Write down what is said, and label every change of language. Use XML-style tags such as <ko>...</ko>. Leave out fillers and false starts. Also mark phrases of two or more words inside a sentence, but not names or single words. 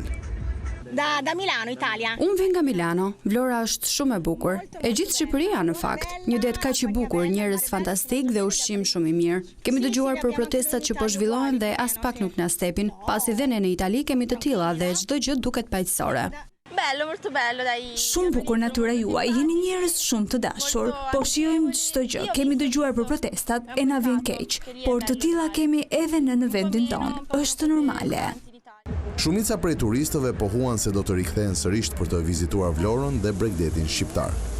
<it>Da Milano, Italia.</it> <sq>Unë vjen nga Milano, Vlora është shumë e bukur. E gjithë Shqipëria në fakt. Një det kaq I bukur, njerëz fantastik dhe ushqim shumë I mirë. Kemi dëgjuar për protestat që po zhvillohen dhe as pak nuk na stepin, pasi dhe ne në Itali kemi të tilla dhe çdo gjë duket paqësore.</sq> <it>Bello, molto bello, dai.</it> <sq>Shumë bukur natyra juaj, jeni njerëz shumë të dashur, po shijojmë çdo gjë. Kemi dëgjuar për protestat e na vjen keq, por të tilla kemi edhe në vendin tonë. Është normale. Shumica prej turistëve pohuan se do të rikthehen sërish për të vizituar Vlorën dhe Bregdetin shqiptar.</sq>